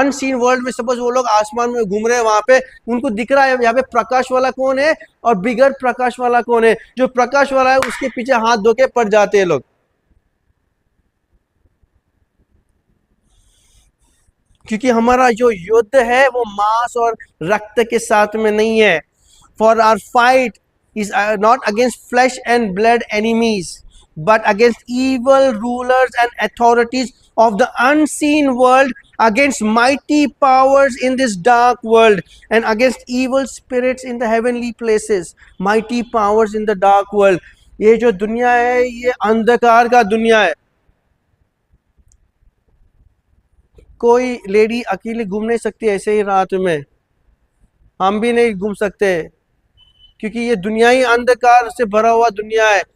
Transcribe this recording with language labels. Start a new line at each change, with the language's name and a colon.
Hindi: Unseen world में suppose वो लोग आसमान में घूम रहे हैं, वहां पे उनको दिख रहा है यहाँ पे प्रकाश वाला कौन है और बिगर प्रकाश वाला कौन है। जो प्रकाश वाला है उसके पीछे हाथ धो के पड़ जाते हैं लोग। क्योंकि हमारा जो युद्ध है वो मांस और रक्त के साथ में नहीं है।
English: For our fight is not against flesh and blood enemies, but against evil rulers and authorities of the unseen world, against mighty powers in this dark world, and against evil spirits in the heavenly places. Mighty powers in the dark world.
Hindi: ये जो दुनिया है ये अंधकार का दुनिया है। कोई लेडी अकेली घूम नहीं सकती ऐसे ही रात में, हम भी नहीं घूम सकते, क्योंकि ये दुनिया ही अंधकार से भरा हुआ दुनिया है।